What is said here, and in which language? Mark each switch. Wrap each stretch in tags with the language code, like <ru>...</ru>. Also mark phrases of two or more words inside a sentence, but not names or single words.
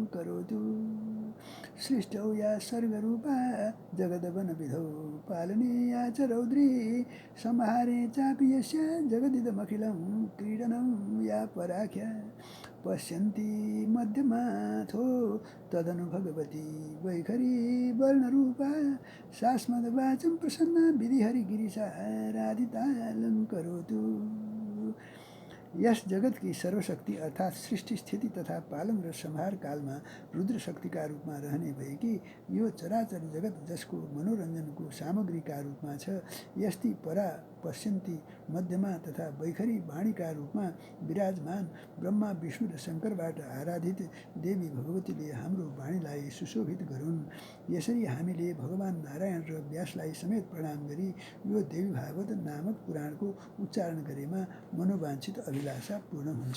<sa>करोतु सृष्टौ या सर्गरूपा जगदवनविधौ पालने या च रौद्री संहारे चापि यस्य जगदिदमखिलं क्रीडनं या पराख्या पश्यन्ति मध्यमाथो तदनु भगवती वैखरी वर्णरूपा सास्मद्वाचं प्रसन्ना विधिहरिगिरिशा राधितालं करोतु।</sa> <ne>यस जगत की सर्वशक्ति अर्थात सृष्टि स्थिति तथा पालन र संहार कालमा रुद्र शक्तिका रूपमा रहने भएकी यो चराचर जगत जसको मनोरञ्जनको सामग्रीका रूपमा छ यस्ती परा पश्यन्ती मध्यमा तथा वैखरी वाणीका रूपमा विराजमान ब्रह्मा विष्णु र शङ्करबाट आराधित देवी भगवतीले हाम्रो वाणीलाई सुशोभित गरून्। यसरी हामीले भगवान नारायण र व्यासलाई समेत प्रणाम गरी यो देवी भागवत नामक पुराणको उच्चारण गरेमा मनोवाञ्छित अभिलाषा पूर्ण हुन्छ।</ne>